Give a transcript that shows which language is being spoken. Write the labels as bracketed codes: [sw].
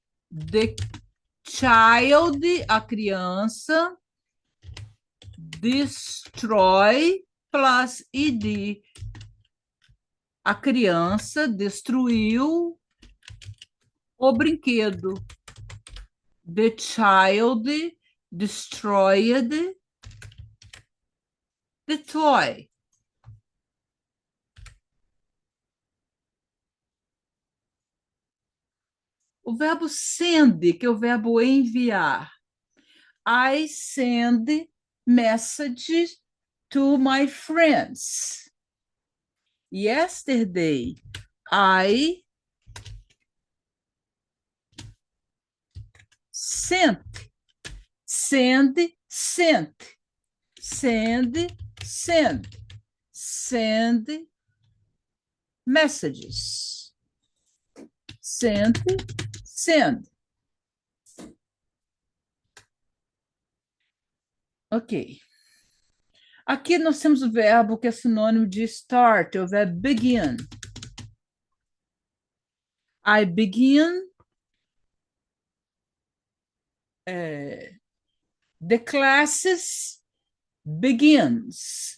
[en] The child, [pt] a criança, [en] destroy plus ed. [pt] A criança destruiu o brinquedo. [en] The child destroyed the toy. [pt] O verbo send, que é o verbo enviar. [en] I send messages to my friends. Yesterday, I sent, send, sent, send, send, send messages. sent, send. Ok. [pt] Aqui nós temos o verbo que é sinônimo de start, é o verbo begin. [en] I begin the classes begins.